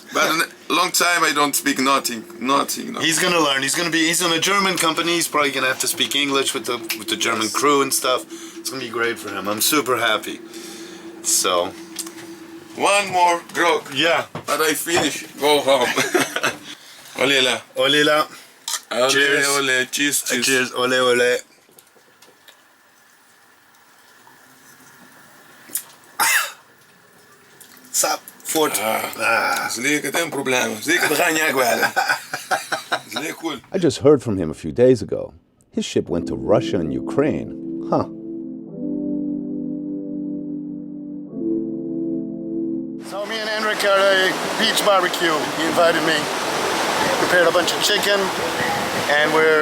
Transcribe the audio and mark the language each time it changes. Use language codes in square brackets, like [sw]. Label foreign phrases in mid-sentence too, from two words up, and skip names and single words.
[en] But a long time I don't speak nothing. No. He's gonna learn. He's in a German company. He's probably gonna have to speak English with the German crew and stuff. It's gonna be great for him. I'm super happy. So. One more grog. Yeah. But I finish. Go home. Olila. Olila. Cheers. Ole. Cheers. Cheers. Ole ole. Sap. Fort. [nl] Zeker geen probleem. Zeker gaan jij wel. Zeker cool. [en] I just heard from him a few days ago. His ship went to Russia and Ukraine. Huh. So me and Henrik are a beach barbecue. He invited me. Prepared a bunch of chicken, and we're